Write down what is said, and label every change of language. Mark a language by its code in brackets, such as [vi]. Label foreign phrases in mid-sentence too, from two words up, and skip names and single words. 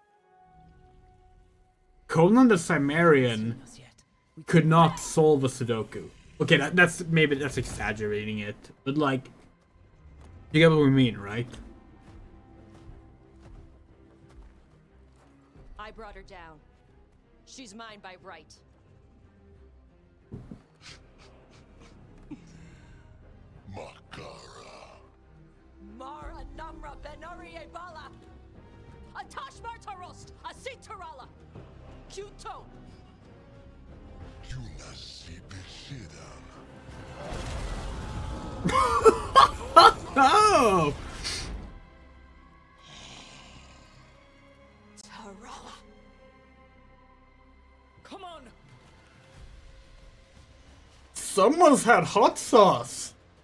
[en] Conan the Cimmerian could not solve a Sudoku. Okay, that's exaggerating it, but like, you get what we mean, right? I brought her down. She's mine by right. Makara. Mara Namra Benori Bala. Atash Martarost, Asitarala. Kuto. Oh! Tarala. Come on. Someone's had hot sauce.